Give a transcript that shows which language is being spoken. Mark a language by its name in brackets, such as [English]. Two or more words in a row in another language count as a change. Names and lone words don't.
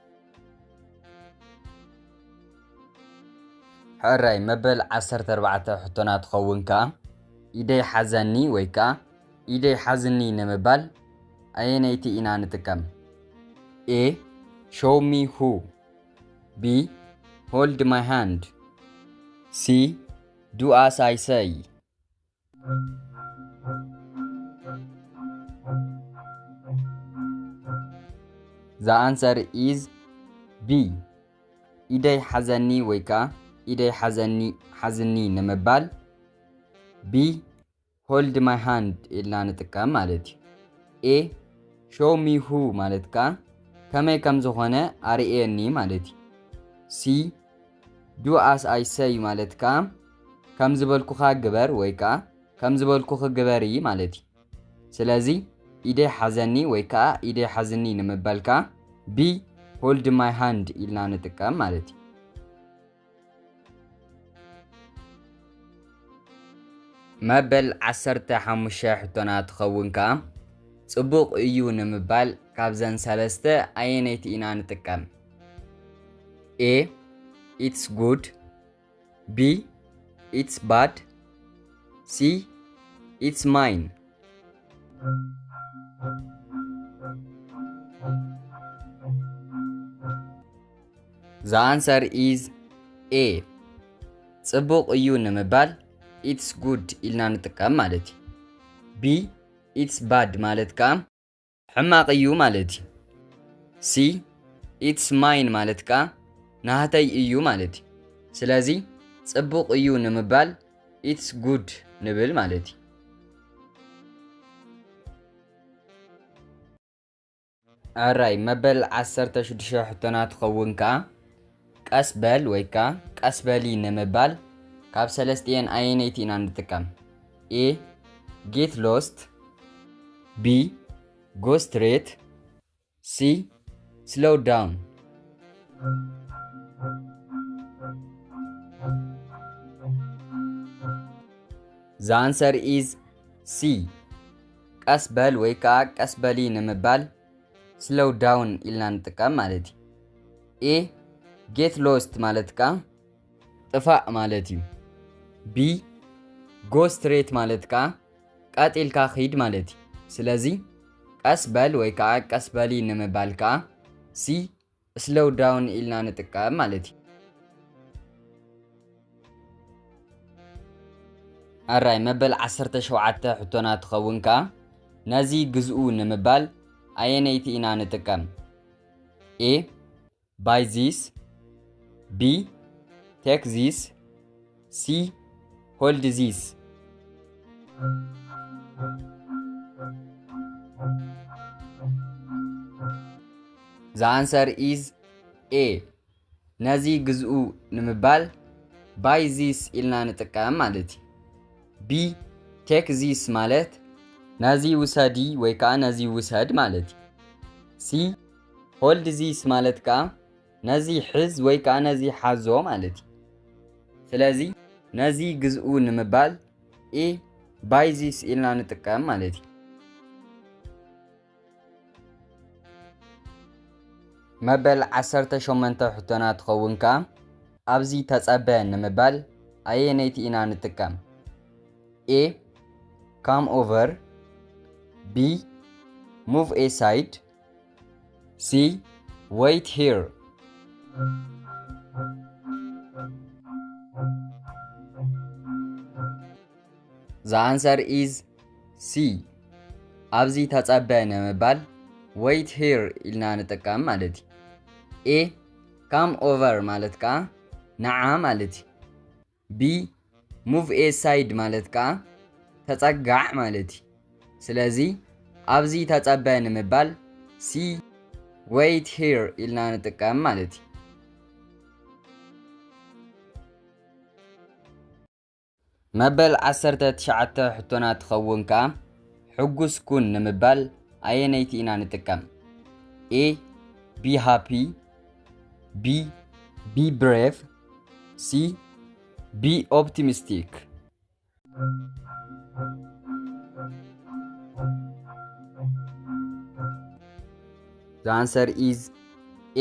[Tigrinya] ሕራይ መበል 14 ሕቶና ትኸውን ከዓ ኢደይ ሓዘኒ ወይ ከዓ ኢደይ ሓዝኒ ንምባል ኣየነይቲ ኢና ንጥቀም [English] A show me who B hold my hand C do as I say The answer is B [Tigrinya] ኢደይ ሓዘኒ ወይ ከዓ ኢደይ ሓዝኒ ንምባል [English] B hold my hand [Tigrinya] ኢልና ንጥቀም ማለት እዩ [English] A show me who [Tigrinya] ማለት ከዓ ከመይ ከም ዝኾነ ኣርእየኒ ማለት እዩ [English] C do as I say [Tigrinya] ማለት ከዓ ከም ዝበልኩኻ ግበር ወይ ከዓ ከም ዝበልኩኽ ግበሪ ማለት እዩ ስለዚ ኢደይ ሓዘኒ ወይ ከዓ ኢደይ ሓዝኒ ንምባል ከዓ [English] B hold my hand [Tigrinya] ኢልና ንጥቀም ማለት እዩ መበል 15 ሕቶና ትኸውን ከዓ ጽቡቕ እዩ ንምባል ካብዘን ሰለስተ ኣየነይቲ ኢና ንጥቀም? [English] A. It's good. B. It's bad. C. It's mine. The answer is A. [Tigrinya] ጽቡቕ እዩ ንምባል [English] it's good [Tigrinya] ኢልና ንጥቀም ማለት እዩ። B. [English] It's bad [Tigrinya] ማለት ከዓ ሕማቕ እዩ ማለት እዩ። C. [English] It's mine [Tigrinya] ማለት ከዓ ናህተይ እዩ ማለት እዩ። ስለዚ ጽቡቕ እዩ ንምባል [English] it's good [Tigrinya] ንብል ማለት እዩ። ኣራይ መበል 16 ሕቶና ትኸውን ከዓ ቀስ በል ወይ ከዓ ቀስ በሊ ንምባል ካብ ሰለስቲአን ኣየነይቲ ኢና ንጥቀም? [English] A. Get lost. B. Go straight. C. Slow down. The answer is C. [Tigrinya] ቀስ በል ወይ ከዓ ቀስ በሊ ንምባል [English] slow down [Tigrinya] ኢልና ንጥቀም ማለት እዩ። A. [English] Get lost [Tigrinya] ማለት ከዓ ጥፋእ ማለት እዩ። B. [English] Go straight [Tigrinya] ማለት ከዓ ቀጢልካ ኺድ ማለት እዩ። ስለዚ ቀስ በል ወይ ከዓ ቀስ በሊ ንምባል ከዓ C. [English] slow down [Tigrinya] ኢልና ንጥቀም ማለት እዩ። ኣራይ መበል 17 ሕቶና ትኸውን ከዓ ነዚ ግዝኡ ንምባል ኣየነይቲ ኢና ንጥቀም? [English] A. Buy this. B. Take this. C. Hold this. The answer is A. [Tigrinya] ነዚ ግዝኡ ንምባል [English] buy this [Tigrinya] ኢልና ንጥቀም ማለት እዩ። B. [English] Take this [Tigrinya] ማለት ነዚ ውሰዲ ወይ ከዓ ነዚ ውሰድ ማለት እዩ። C. [English] Hold this [Tigrinya] ማለት ከዓ ነዚ ሕዝ ወይ ከዓ ነዚ ሓዞ ማለት እዩ። ስለዚ ነዚ ግዝኡ ንምባል A. [English] Buy this [Tigrinya] ኢልና ንጥቀም ማለት እዩ። መበል 18 ሕቶና ትኸውን ከዓ ኣብዚ ተጸበ ንምባል ኣየነይቲ ኢና ንጥቀም? [English] A. Come over. B. Move aside. C. Wait here. The answer is C. [Tigrinya] ኣብዚ ተጸበ ንምባል [English] wait here [Tigrinya] ኢልና ንጥቀም ማለት እዩ። A. [English] Come over [Tigrinya] ማለት ከዓ ነዓ ማለት እዩ። B. [English] Move aside [Tigrinya] ማለት ከዓ ተጸጋዕ ማለት እዩ። ስለዚ ኣብዚ ተጸበ ንምባል C. [English] wait here [Tigrinya] ኢልና ንጥቀም ማለት እዩ። መበል 19 ሕቶና ትኸውን ከዓ ሕጉስ ኩን ንምባል ኣየነይቲ ኢና ንጥቀም? [English] A. Be happy. B. Be brave. C. Be optimistic. The answer is A.